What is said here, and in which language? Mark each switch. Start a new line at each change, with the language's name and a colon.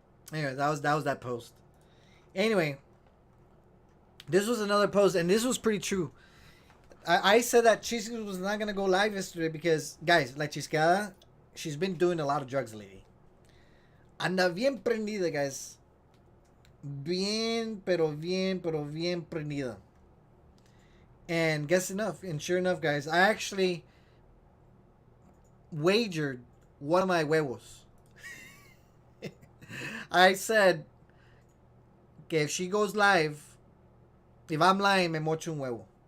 English: Anyway, that was that post. Anyway, this was another post, and this was pretty true. I said that Chisca was not gonna go live yesterday because, guys, La Chiscada, she's been doing a lot of drugs lately.
Spanish: Anda bien prendida, guys. Bien, pero bien prendida.
English: And guess enough, and sure enough, guys, I actually wagered one of my huevos. I said, que if she goes live, if I'm lying,
Spanish: me mocho un huevo.